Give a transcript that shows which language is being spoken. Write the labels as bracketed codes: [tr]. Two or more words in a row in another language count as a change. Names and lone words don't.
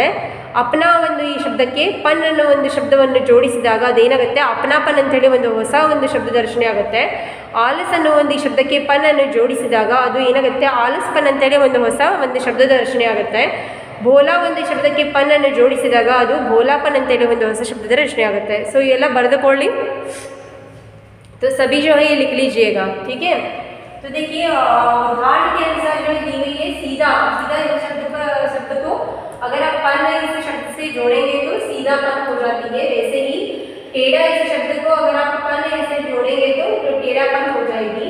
[kn] ಅಪ್ನಾ ಒಂದು ಈ ಶಬ್ದಕ್ಕೆ ಪನ್ ಅನ್ನೋ ಒಂದು ಶಬ್ದವನ್ನು ಜೋಡಿಸಿದಾಗ ಅದೇನಾಗುತ್ತೆ, ಅಪ್ನಾಪನ್ ಅಂತೇಳಿ ಒಂದು ಹೊಸ ಒಂದು ಶಬ್ದದ ರಚನೆ ಆಗುತ್ತೆ. ಆಲಸ್ ಅನ್ನೋ ಒಂದು ಈ ಶಬ್ದಕ್ಕೆ ಪನ್ ಅನ್ನು ಜೋಡಿಸಿದಾಗ ಅದು ಏನಾಗುತ್ತೆ, ಆಲಸ್ಪನ್ ಅಂತೇಳಿ ಒಂದು ಹೊಸ ಒಂದು ಶಬ್ದದ ರಚನೆ ಆಗುತ್ತೆ. ಭೋಲಾ ಒಂದು ಶಬ್ದಕ್ಕೆ ಪನ್ ಅನ್ನು ಜೋಡಿಸಿದಾಗ ಅದು ಭೋಲಾಪನ್ ಅಂತೇಳಿ ಒಂದು ಹೊಸ ಶಬ್ದದ ರಚನೆ ಆಗುತ್ತೆ. ಸೊ ಇವೆಲ್ಲ ಬರೆದುಕೊಳ್ಳಿ. [hi] तो सभी जो है ये लिख लीजिएगा, ठीक है. तो देखिए उदाहरण के अनुसार जो दी गई है सीधा शब्द को अगर आप पन इस शब्द से जोड़ेंगे तो सीधा पन हो जाती है. वैसे ही टेढ़ा इस शब्द को अगर आप पन ऐसे जोड़ेंगे तो टेढ़ापन हो जाएगी.